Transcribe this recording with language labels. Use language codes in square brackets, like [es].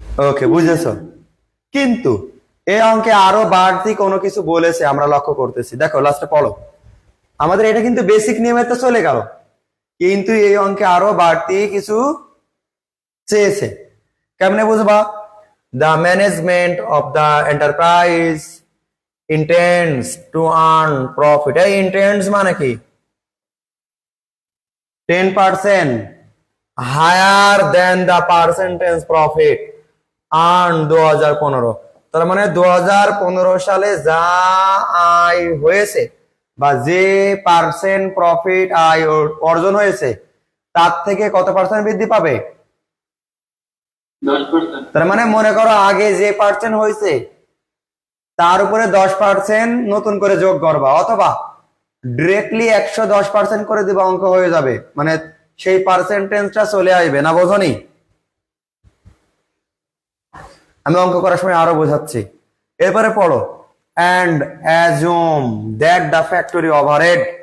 [bn] ওকে, বুঝেছো? কিন্তু এই অঙ্কে আরো বাড়তি কোনো কিছু বলেছে আমরা লক্ষ্য করতেছি। দেখো লাস্টে পড়ো, আমাদের এটা কিন্তু বেসিক নিয়মে তো চলে গেল, কিন্তু এই অঙ্কে আরো বাড়তি কিছু চেয়েছে। কেমনে বুঝবা? [en] The management of the enterprise intends to earn profit. [bn] এই intends মানে কি? [en] 10% higher than the percentage profit earned 2015। [bn] তার মানে 2015 সালে যা আয় হয়েছে বা যে পার্সেন্ট প্রফিট আয় অর্জন হয়েছে তার থেকে কত পার্সেন্ট বৃদ্ধি পাবে? 10%। তার মানে মনে করো আগে যে পার্সেন্ট হয়েছে তার উপরে 10% নতুন করে যোগ করবা, অথবা ডিরেক্টলি 110% করে দিবা, অঙ্ক হয়ে যাবে। মানে সেই পার্সেন্টেজটা চলে আসবে, না বোঝনি? আমি অঙ্ক করার সময় আরো বোঝাচ্ছি। এরপরে পড়ো, [en] and assume that the factory overhead।